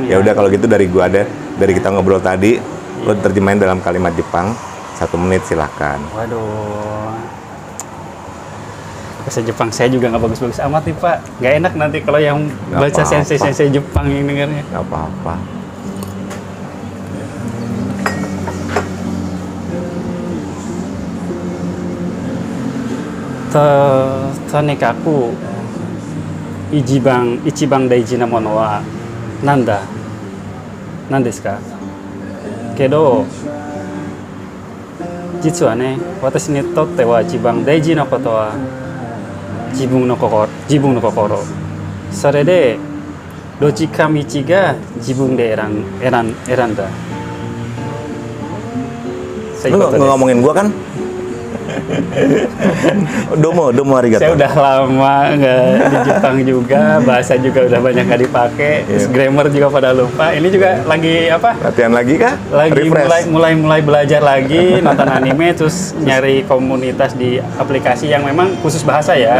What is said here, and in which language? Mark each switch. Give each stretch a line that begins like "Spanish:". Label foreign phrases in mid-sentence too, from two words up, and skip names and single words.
Indonesian: Ya udah kalau gitu dari gua ada, dari kita ngobrol tadi, lo terjemahin dalam kalimat Jepang 1 menit silahkan. Waduh. Bahasa Jepang saya juga nggak bagus-bagus amat nih Pak. Nggak enak nanti kalau yang Nggak baca apa-apa. sensei Jepang yang dengarnya. Nggak apa-apa.
Japanese: とにかく一番大事なものは何だ? 何ですか? けど、実はね、私にとっては一番大事なことは自分の心. それでどっちか道が自分で選んだ.
Indonesian: Lu nggak ngomongin gua kan?
Japanese: どうもありがとう.
Indonesian: Saya udah lama nggak di Jepang juga, bahasa juga udah banyak nggak dipakai, terus grammar juga pada lupa. Ini juga lagi apa? Latihan lagi kah? Lagi Refresh. mulai belajar lagi nonton anime, terus nyari komunitas di aplikasi yang memang khusus bahasa ya.